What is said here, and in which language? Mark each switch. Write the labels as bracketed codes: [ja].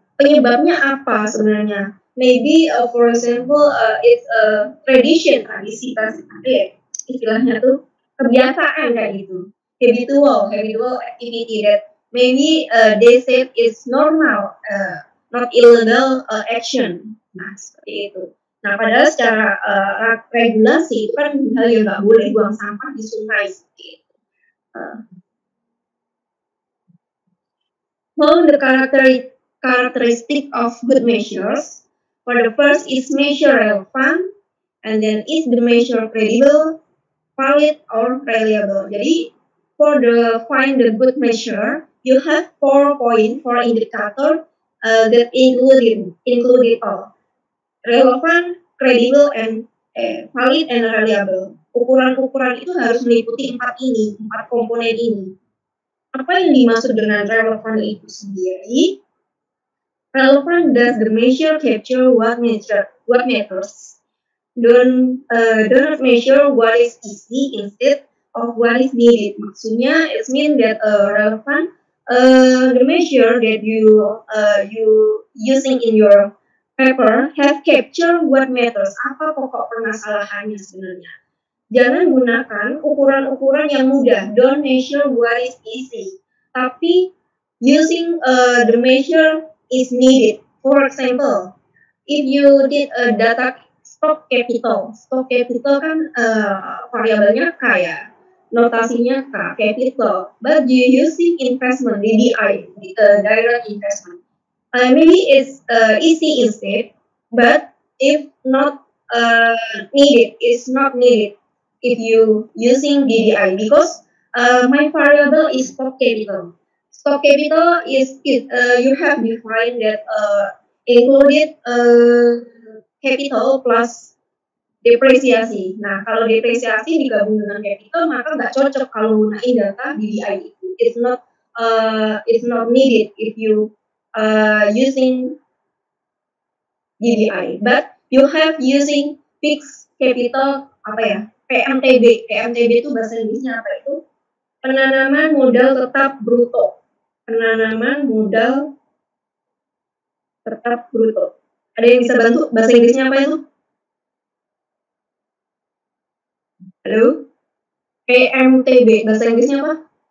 [id] Penyebabnya apa sebenarnya? [en] Maybe for example it's a tradition, [id] tradisitas, istilahnya tuh kebiasaan kayak gitu, [en] habitual activity that maybe they said is normal, not illegal action. [id] Nah, seperti itu. Nah, padahal secara regulasi itu kan hal yang nggak boleh buang sampah di sungai seperti itu. [en] Now the characteristic of good measures. For the first is measure relevant, and then is the measure credible, valid, or reliable. [id] Jadi [en] for the find the good measure, you have 4 points, 4 indicator that included all relevant, credible, and valid and reliable. [id] Ukuran-ukuran itu harus meliputi 4 komponen ini. Apa yang dimaksud dengan relevan itu sendiri? [en] Relevant does the measure capture what matters. Don't measure what is easy instead of what is needed. [id] Maksudnya, [en] it means that relevant the measure that you using in your paper have capture what matters. [id] Apa pokok permasalahannya sebenarnya? Jangan gunakan ukuran-ukuran yang mudah. [en] Don't measure what is easy. [id] Tapi [en] using the measure is needed. For example, if you did a data stock capital [id] kan variabelnya K ya, notasinya K, [en] capital. But you using investment, DDI, direct investment. Maybe it's easy instead, but if not needed, it's not needed if you using DDI, because my variable is stock capital. Stock capital is you have defined that included capital plus depresiasi. [id] Nah, kalau depresiasi digabung dengan capital maka nggak cocok kalau gunain data DDI itu. [en] It's not needed if you using DDI, but you have using fixed capital PMTB. [id] PMTB itu bahasa Inggrisnya apa itu? Penanaman modal tetap bruto. Penanaman modal tetap bruto. Ada yang bisa bantu bahasa Inggrisnya apa itu? Halo? PMTB bahasa Inggrisnya apa?